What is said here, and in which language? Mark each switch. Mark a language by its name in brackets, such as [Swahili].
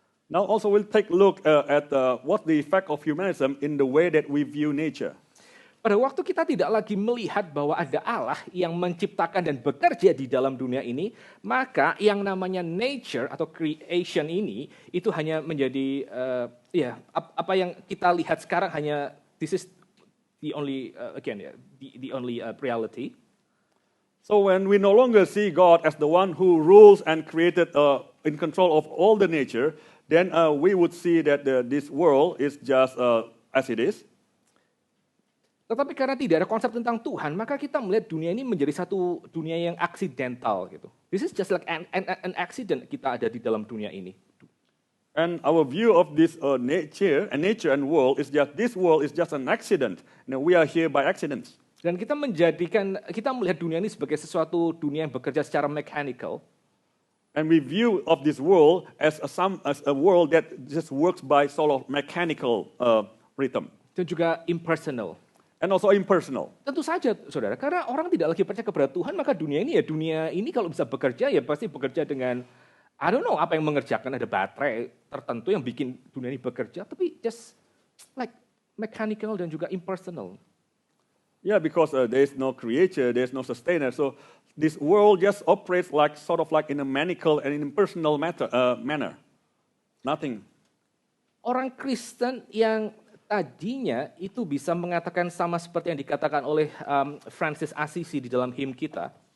[English] Now also we'll take a look at what the effect of humanism in the way that we view nature. [Indonesian] Pada waktu kita tidak lagi melihat bahwa ada Allah yang menciptakan dan bekerja di dalam dunia ini, maka yang namanya nature atau creation ini itu hanya menjadi apa yang kita lihat sekarang hanya [English] this is the only the only reality. So when we no longer see God as the one who rules and created in control of all the nature, then we would see that this world is just as it is. [Indonesian] Tetapi karena tidak ada konsep tentang Tuhan, maka kita melihat dunia ini menjadi satu dunia yang aksidental gitu. [English] This is just like an accident [Indonesian] kita ada di dalam dunia ini. [English] And our view of this nature and world is just this world is just an accident. We are here by accidents. [Indonesian] Dan kita melihat dunia ini sebagai sesuatu dunia yang bekerja secara mechanical. [English] And we view of this world as a world that just works by sort of mechanical rhythm. [Indonesian] Dan juga impersonal. [English] And also impersonal. [Indonesian] Tentu saja, saudara, karena orang tidak lagi percaya kepada Tuhan, maka dunia ini kalau bisa bekerja ya pasti bekerja dengan, [English] I don't know [Indonesian] apa yang mengerjakan, ada baterai tertentu yang bikin dunia ini bekerja, tapi [English] just like mechanical [Indonesian] dan juga impersonal. [English] Yeah, because there is no creator, there is no sustainer, so this world just operates like sort of like in a mechanical and impersonal manner. Nothing. [Indonesian] Orang Kristen yang tadinya itu bisa mengatakan sama seperti yang dikatakan oleh Francis Assisi di dalam hymn kita.